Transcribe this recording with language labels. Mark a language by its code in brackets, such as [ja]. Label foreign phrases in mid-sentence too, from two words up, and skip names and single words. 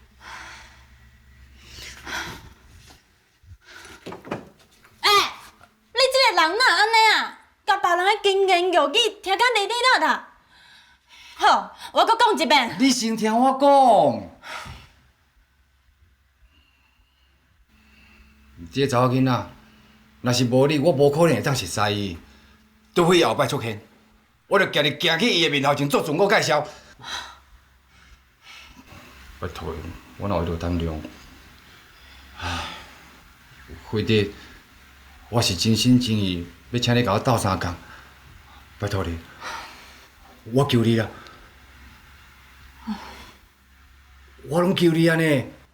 [nan] 你这个人哪安尼啊？甲别人的金言玉语听甲哩哩啦啦！好，我阁讲一遍。你先听我讲。这个查某囡仔，若是无你，我无可能会当熟悉伊。除非后摆出现，我着家己行去伊的面头前做自我介绍。拜托，我哪会着体谅？唉，辉弟，我是真心真意要请你甲我斗相共，拜托你，我求你啦，我拢求你安尼。